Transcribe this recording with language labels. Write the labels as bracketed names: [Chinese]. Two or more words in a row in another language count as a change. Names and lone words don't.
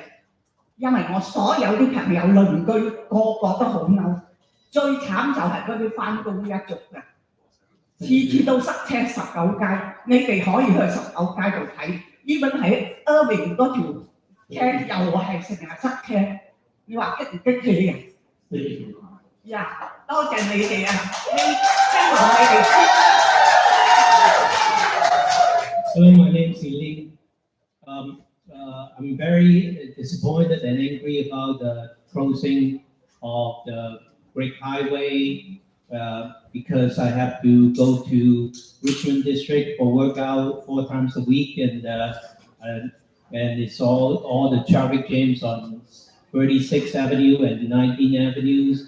[Cantonese] 因為我所有啲朋友鄰居個個都好嬲，最慘就係嗰啲翻工一族嘅，次次都塞車19街，你哋可以去19街度睇，even喺 Irving 嗰條車又係成日塞車，你話激唔激氣啊？呀，多謝你哋啊！希望你哋。 [English] Hello, my name is Ling. I'm very disappointed and angry about the closing of the Great Highway because I have to go to Richmond District for workout 4 times a week, and it's all the traffic jams on 36th Avenue and 19 Avenues.